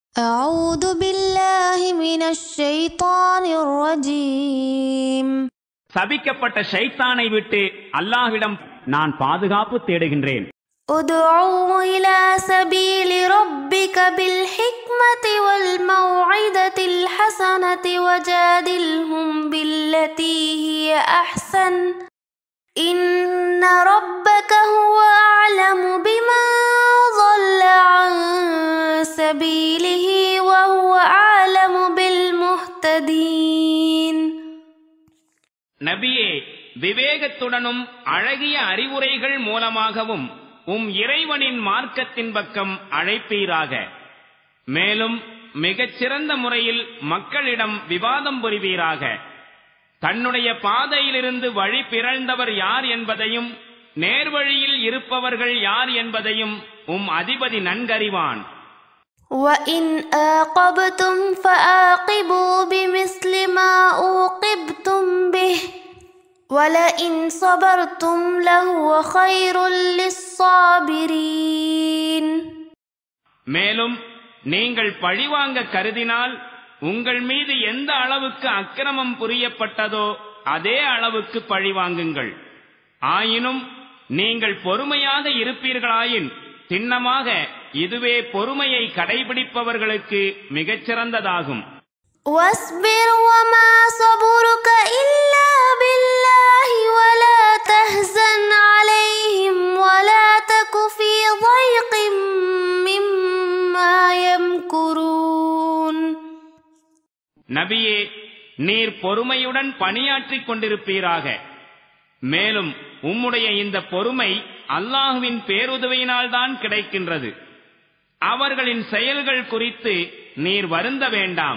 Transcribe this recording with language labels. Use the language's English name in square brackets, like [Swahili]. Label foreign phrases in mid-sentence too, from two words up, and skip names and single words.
[Arabic] أعوذ بالله من الشيطان الرجيم. [Tamil] சபிக்கப்பட்ட ஷைத்தானை விட்டு அல்லாஹ்விடம் நான் பாதுகாப்பு தேடுகின்றேன். [Arabic] ادعوا إلى سبيل ربك بالحكمة والموعظة الحسنة وجادلهم بالتي هي أحسن إن ربك هو أعلم بمن ضل عن سبيله وهو أعلم بالمهتدين. [Tamil] நபியே, விவேகத்துடனும் அழகிய அறிவுரைகள் மூலமாகவும் இறைவனின் மார்க்கத்தின் பக்கம் அழைப்பீராக. மேலும் மிகச்சிறந்த முறையில் மக்களிடம் விவாதம் புரிவீராக. தன்னுடைய பாதையிலிருந்து வழி பிறழ்ந்தவர் யார் என்பதையும் நேர்வழியில் இருப்பவர்கள் யார் என்பதையும் அதிபதி நன்கறிவான். [Arabic] وَإِنْ آقَبْتُمْ فَآقِبُوا بِمِثْلِ مَا عُوقِبْتُمْ بِهِ وَلَئِنْ صَبَرْتُمْ لَهُوَ خَيْرٌ لِلصَّابِرِينَ. [Tamil] மேலும் நீங்கள் பழிவாங்க கருதினால் உங்கள் மீது எந்த அளவுக்கு அக்கிரமம் புரியப்பட்டதோ அதே அளவுக்கு பழிவாங்குங்கள். ஆயினும் நீங்கள் பொறுமையாக இருப்பீர்களாயின் சின்னமாக இதுவே பொறுமையை கடைபிடிப்பவர்களுக்கு மிகச்சிறந்ததாகும். [Arabic] وَاصْبِرْ وَمَا صَبْرُكَ إِلَّا بِاللَّهِ وَلَا تَحْزَنْ عَلَيْهِمْ وَلَا تَكُ فِي ضَيْقٍ مِّمَّا يَمْكُرُونَ. [Tamil] நபியே, நீர் பொறுமையுடன் பணியாற்றிக் கொண்டிருப்பீராக. மேலும் உம்முடைய இந்த பொறுமை அல்லாஹ்வின் பேருதவியினால் தான் கிடைக்கின்றது. அவர்களின் செயல்கள் குறித்து நீர் வருந்த வேண்டாம்.